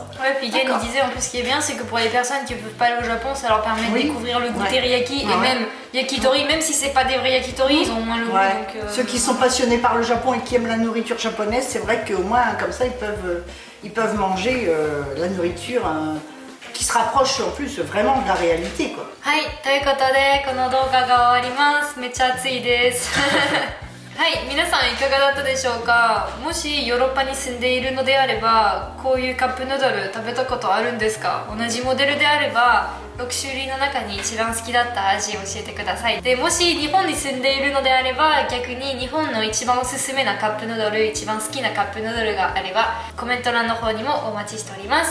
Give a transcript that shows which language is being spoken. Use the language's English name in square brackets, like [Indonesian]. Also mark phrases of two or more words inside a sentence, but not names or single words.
[French] Ouais, puis Gen il disait en plus ce qui est bien, c'est que pour les personnes qui ne peuvent pas aller au Japon, ça leur permet de découvrir le goût teriyaki et même yakitori, même si c'est pas des vrais yakitori, ils ont au moins le goût. Donc, ceux qui sont passionnés par le Japon et qui aiment la nourriture japonaise, c'est vrai qu'au moins comme ça ils peuvent manger la nourriture qui se rapproche en plus vraiment de la réalité quoi. [Japanese] はい、ということでこの動画が終わります。めっちゃ暑いですはい、皆さんいかがだったでしょうか。もしヨーロッパに住んでいるのであればこういうカップヌードル食べたことあるんですか。同じモデルであれば6種類の中に一番好きだった味を教えてください。でもし日本に住んでいるのであれば逆に日本の一番おすすめなカップヌードル、一番好きなカップヌードルがあればコメント欄の方にもお待ちしております。